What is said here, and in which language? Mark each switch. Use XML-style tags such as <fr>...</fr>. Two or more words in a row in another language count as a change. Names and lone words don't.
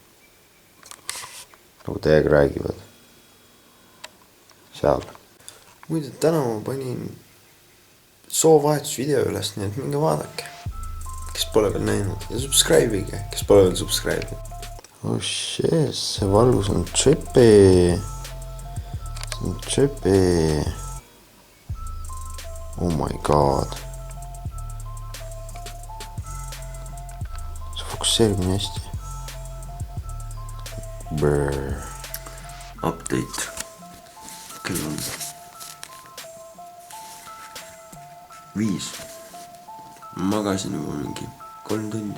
<et>Nagu täiega räägivad. Seal. Muide, täna ma panin soovahetusvideo üles, nii et minge vaadake. Kes pole veel näinud ja subscribe'ige, kes pole veel subscribe'id.</et> <en>Oh shit,</en> <et>see valgus on trippy. See on trippy.</et> <en>Oh my god.</en> <et>See fokusseerib nii hästi. Brrr. Update. Kell on 5. Magasin juba mingi 3 tundi.</et>